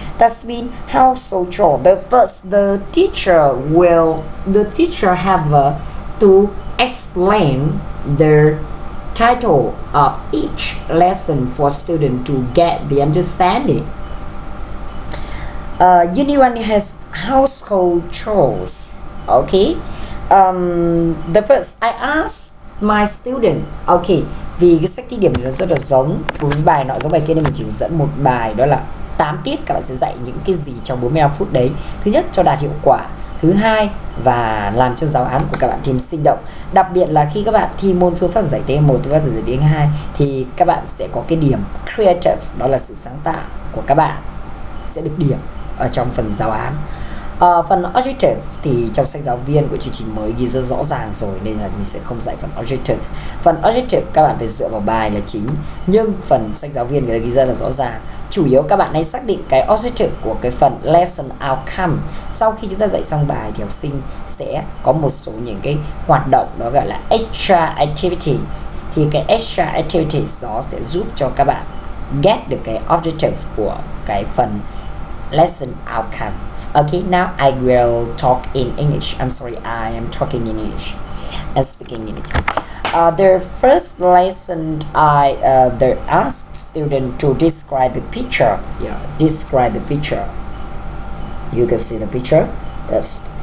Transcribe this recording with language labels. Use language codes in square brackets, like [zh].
[en] That means how social. The teacher have to explain the title of each lesson for students to get the understanding. Unit 1 has household chores. Okay, the first I asked my student. [vi] Okay, vì cái sách thí điểm nó rất là giống, đối với bài nọ giống bài kia nên mình chỉ dẫn một bài, đó là 8 tiết. Các bạn sẽ dạy những cái gì trong 45 phút đấy. Thứ nhất, cho đạt hiệu quả. Thứ hai, và làm cho giáo án của các bạn thêm sinh động. Đặc biệt là khi các bạn thi môn phương pháp giải tiếng 1, phương pháp giải tiếng 2 thì các bạn sẽ có cái điểm creative, đó là sự sáng tạo của các bạn sẽ được điểm ở trong phần giáo án. Phần objective thì trong sách giáo viên của chương trình mới ghi rất rõ ràng rồi, nên là mình sẽ không dạy phần objective. Phần objective các bạn phải dựa vào bài là chính, nhưng phần sách giáo viên người ta ghi rất là rõ ràng. Chủ yếu các bạn hãy xác định cái objective của cái phần lesson outcome. Sau khi chúng ta dạy xong bài thì học sinh sẽ có một số những cái hoạt động đó gọi là extra activities. Thì cái extra activities đó sẽ giúp cho các bạn get được cái objective của cái phần lesson outcome. [en] Okay, now I will talk in English. I'm sorry, I am talking in English and speaking English. The first lesson I asked student to describe the picture. Describe the picture. You can see the picture. Yes.